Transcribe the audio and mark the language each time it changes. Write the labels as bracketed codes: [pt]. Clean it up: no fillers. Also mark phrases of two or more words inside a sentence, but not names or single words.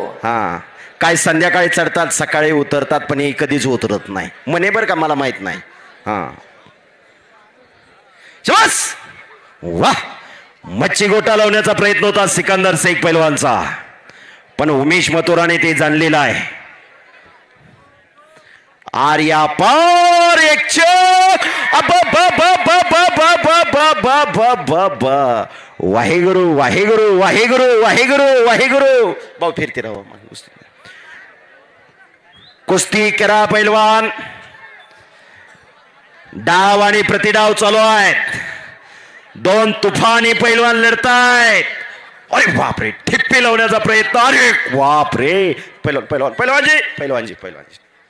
[mr] काय संध्याकाळी चढतात सकाळी उतरतात पण हे कधीच उतरत नाही म्हणे बरं का, मला माहित नाही. वा, मच्छी गोटा लावण्याचा प्रयत्न होता सिकंदर शेख पैलवानचा, पण उमेश मथुराने ते जाणलेलं आहे. आर्या पार एक चक. वाहेगुरु वाहेगुरु वाहेगुरु वाहेगुरु वाहेगुरु. भाऊ फिरते राहा. कुस्ती करा पैलवान. डाव आणि प्रतिडाव चालू आहेत. दोन तुफानी पैलवान लढतायत. अरे बापरे, ठिप्पी लावण्याचा प्रयत्न. अरे बापरे, पैलवान पैलवान पैलवानजी पैलवानजी पैलवानजी.